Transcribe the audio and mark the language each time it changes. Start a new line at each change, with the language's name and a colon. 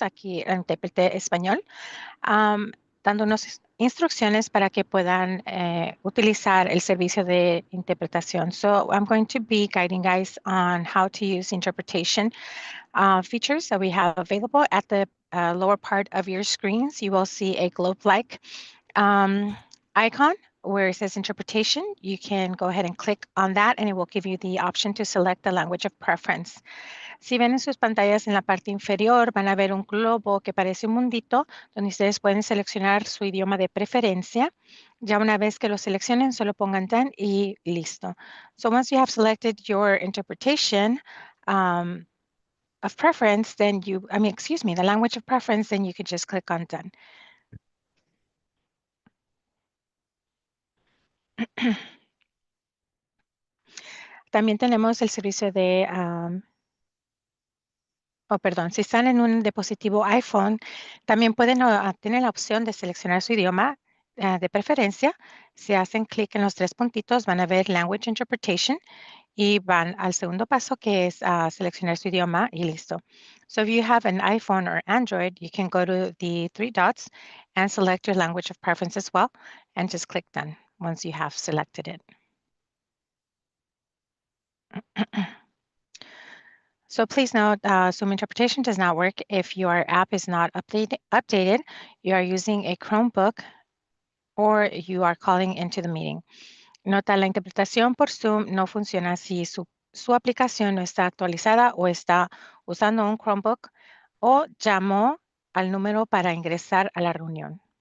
Spanish: aquí el intérprete español, dándonos instrucciones para que puedan utilizar el servicio de interpretación.
English: So I'm going to be guiding guys on how to use interpretation features that we have available. At the lower part of your screens, you will see a globe-like icon where it says interpretation. You can go ahead and click on that and it will give you the option to select the language of preference.
Spanish: Si ven en sus pantallas en la parte inferior, van a ver un globo que parece un mundito, donde ustedes pueden seleccionar su idioma de preferencia. Ya una vez que lo seleccionen, solo pongan done y listo.
English: So once you have selected your interpretation of preference, then the language of preference, then you can just click on done.
Spanish: También tenemos el servicio de perdón, si están en un dispositivo iPhone, también pueden tener la opción de seleccionar su idioma de preferencia. Si hacen clic en los tres puntitos, van a ver Language Interpretation y van al segundo paso que es seleccionar su idioma y listo.
English: So if you have an iPhone or Android, you can go to the three dots and select your language of preference as well and just click Done once you have selected it. So please note, Zoom interpretation does not work if your app is not updated, you are using a Chromebook, or you are calling into the meeting.
Spanish: Nota, la interpretación por Zoom no funciona si su aplicación no está actualizada o está usando un Chromebook o llamó al número para ingresar a la reunión.